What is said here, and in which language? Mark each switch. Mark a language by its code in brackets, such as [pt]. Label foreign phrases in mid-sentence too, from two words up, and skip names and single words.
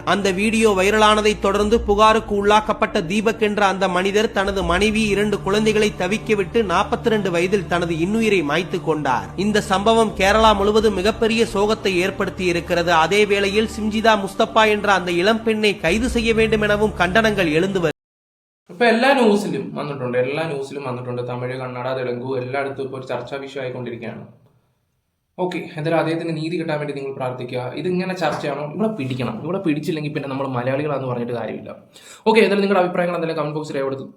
[ta] அந்த வீடியோ வைரலானதை தொடர்ந்து புகாருக்கு உள்ளாக்கப்பட்ட தீபக் என்ற அந்த மனிதர் தனது மனைவி 2 குழந்தைகளை தவிக்கவிட்டு 42 வயதில் தனது இன்னுயிரை மாய்த்து கொண்டார். இந்த சம்பவம் கேரளா முழுவதும் மிகப்பெரிய சோகத்தை ஏற்படுத்தி இருக்கிறது. அதே வேளையில் சிஞ்சிதா முஸ்தபா என்ற அந்த இளம்பெண்ணை கைது செய்ய வேண்டும் எனவும் கண்டனங்கள் எழுந்து [ml] ഇപ്പൊ എല്ലാ ന്യൂസിലും വന്നിട്ടുണ്ട്. തമിഴ്, കന്നഡ, തെലുങ്കു എല്ലായിടത്തും ഇപ്പോൾ ഒരു ചർച്ചാ വിഷയമായിക്കൊണ്ടിരിക്കുകയാണ്. ഓക്കെ, എന്തായാലും അദ്ദേഹത്തിന് നീതി കിട്ടാൻ വേണ്ടി നിങ്ങൾ പ്രാർത്ഥിക്കുക. ഇതിങ്ങനെ ചർച്ചയാണോ? ഇവിടെ പിടിക്കണം. ഇവിടെ പിടിച്ചില്ലെങ്കിൽ പിന്നെ നമ്മൾ മലയാളികളാന്ന് പറഞ്ഞിട്ട് കാര്യമില്ല. ഓക്കെ, എന്തായാലും നിങ്ങളുടെ അഭിപ്രായങ്ങൾ എന്തെങ്കിലും [en] comment box-ൽ [ml] രേഖപ്പെടുത്തുക.